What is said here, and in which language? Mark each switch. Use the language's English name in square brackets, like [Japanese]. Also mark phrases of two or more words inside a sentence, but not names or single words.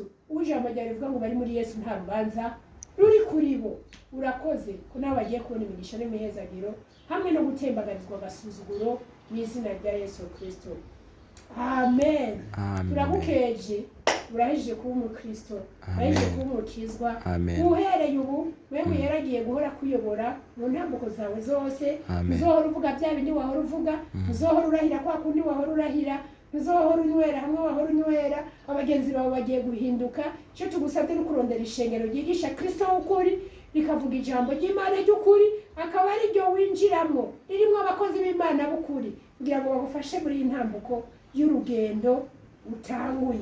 [Rundi] Ujambo ryawe rivuga ngo bari muri Yesu nta rubanza ruri kuri bo. Urakoze ko nawe bagiye kubona imigisha n'imihezagiro hamwe no gutembagarizwa agasuzuguro mu izina rya Yesu Kristo. Amen. Turagukeje, urahije kuba umukristo, urahije kuba umukizwa. Uhereye ubu wewe yaragiye guhora kuyobora mu ntambuko zawe zose. Uzohora uvuga bya bindi wahora uvuga, uzohora urahira kwa kundi wahora urahira, uzohora unywera hamwe wahora unywera. Abagenzi bawe bagiye guhinduka. Cyo tugusabye no kurondera ishengero ryigisha Kristo w'ukuri, rikavuga ijambo ry'Imana ry'ukuri, akaba ari ryo winjiramo ririmo abakozi b'Imana b'ukuri kugira ngo bagufashe muri iyi ntambuko y'urugendo utanguye.